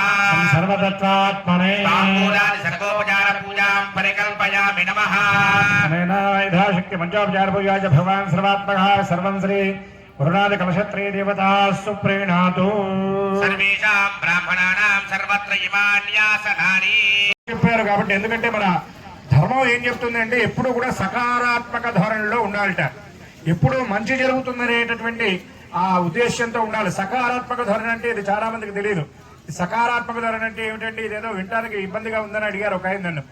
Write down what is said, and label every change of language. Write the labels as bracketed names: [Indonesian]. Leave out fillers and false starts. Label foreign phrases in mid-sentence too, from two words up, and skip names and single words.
[Sanskrit] यं सर्वतत्वात्मने ताम्बूलादि सर्वोपचार पूजां परिकल्पयामि नमः। अनेन यथाशक्ति पंचोपचार पूजा च भगवान् सर्वात्मकः सर्वं श्री गुरुनाथ कलशत्रय देवता सुप्रीणातु। सर्वेषां ब्राह्मणानां सर्वत्र [Telugu] ఇమాన్యాసనాని చెప్పారు కాబట్టి ఎందుకంటే మన ధర్మం ఏం చెప్తుంది అంటే ఎప్పుడు కూడా సకారాత్మక ధోరణిలో ఉండాలట, ఎప్పుడు మంచి జరుగుతుందనేటటువంటి ఆ ఉద్దేశంతో ఉండాలి. సకారాత్మక ధోరణి అంటే ఇది చాలా మందికి తెలియదు. సకారాత్మక ధోరణి అంటే ఏమిటంటే ఇదేదో వినడానికి ఇబ్బందిగా ఉందని అడిగారు ఒక ఆయన నన్ను.